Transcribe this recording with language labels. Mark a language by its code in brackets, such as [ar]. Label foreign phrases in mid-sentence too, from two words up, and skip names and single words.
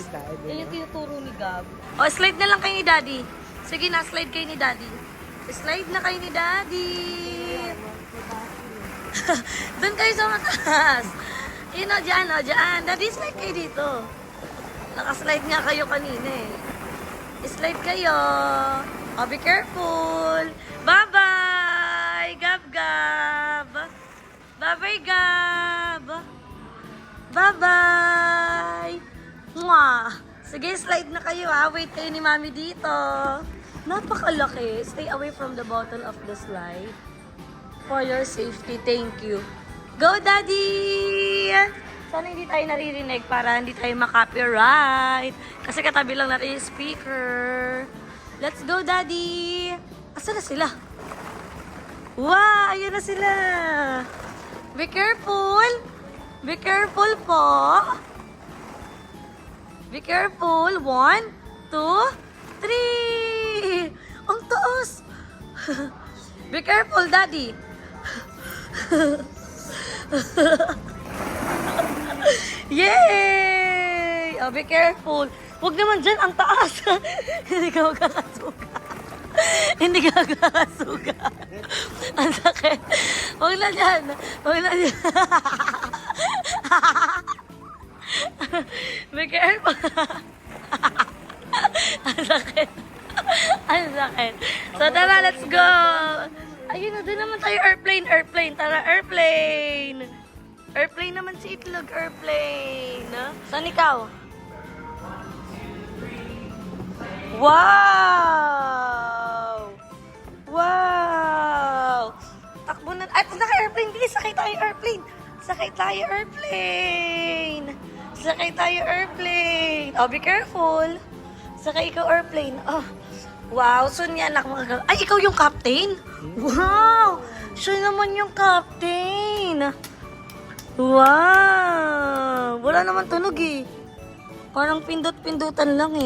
[tl] Yan yung tinuturo ni Gab. O, slide na lang kayo ni Daddy. Sige na, slide kayo ni Daddy. Slide na kayo ni Daddy. Doon kayo sa mataas. Yun o, dyan o, dyan. Daddy, slide kayo dito. Nakaslide nga kayo kanina eh. Slide kayo. [en] Oh, be careful. Bye-bye, Gab-Gab. Bye-bye, Gab. Bye-bye. [tl] Mwah. Sige, slide na kayo ha. Wait kayo ni Mami dito. Napakalaki. [en] Stay away from the bottom of the slide. For your safety, thank you. Go, Daddy! [tl] Sana hindi tayo naririnig para hindi tayo makopyright. Kasi katabi lang natin yung speaker. [en] Let's go, Daddy! [ceb] Asa na sila? [tl] Wow! Ayun na sila! [en] Be careful! Be careful po! Be careful! 1, 2, 3! [tl] Ang taas! [en] Be careful, Daddy! Yay! Oh, be careful. [tl] Huwag naman dyan, ang taas. Hindi ka magkakasuga. Hindi ka magkakasuga. Ang sakit. Huwag na dyan. Huwag na dyan. [en] Be careful. [tl] Ang sakit. Ang sakit. So, tara, [en] let's go. [tl] Ayun na, doon naman tayo airplane. Tara, airplane. Airplane naman si Itlog, airplane. Saan ikaw? Wow! Wow! Takbo na. At naka-airplane, bilis. Sakay tayo airplane. Sakay tayo airplane. Sakay tayo airplane. Oh, be careful. Sakay ikaw airplane. Oh. Wow, so niya anak mga... Ay, ikaw yung captain? Wow! Siya naman yung captain. Wow! Wala naman tunog eh. Parang pindot-pindutan lang eh.